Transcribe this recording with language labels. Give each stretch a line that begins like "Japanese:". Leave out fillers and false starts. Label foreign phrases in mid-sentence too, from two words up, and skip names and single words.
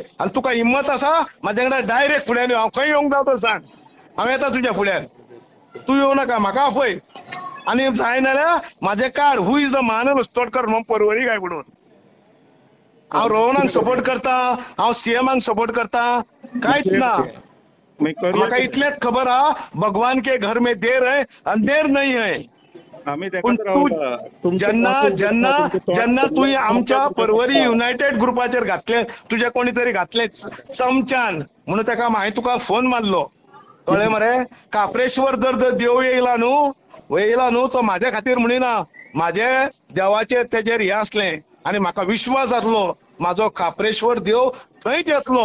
Konkani: आनी तुका हिम्मत आसा म्हाज्या कडेन डायरेक्ट फुड्यान यो. हांव खंय येवंक जाय तो सांग, हांव येता तुज्या फुड्यान. तू येवं नाका, म्हाका आपय. आणि जाय नाल्यार म्हाजें कार्ड,
English: who is the
Konkani: महानर उस्तोडकर म्हणून परवरी काय म्हणून. हांव रोहनाक सपोर्ट करता, हांव सीएमाक सपोर्ट करता, कांयच ना. म्हाका इतलेंच खबर आहा,
Hindi: भगवान के घर में देर है, अंधेर नहीं है.
Konkani: पूण तूं जेन्ना तुवें आमच्या परवरी युनायटेड ग्रुपाचेर घातलें, तुजे कोणी तरी घातलें चमच्यान, म्हणून ताका हांवें तुका फोन मारलो. कळ्ळें मरे? काप्रेश्वर जर देव येयला न्हू, तो म्हाज्या खातीर म्हणिना, म्हाजे देवाचेर तेजेर हें आसलें, आनी म्हाका विश्वास आसलो म्हाजो काप्रेश्वर देव थंयच येतलो.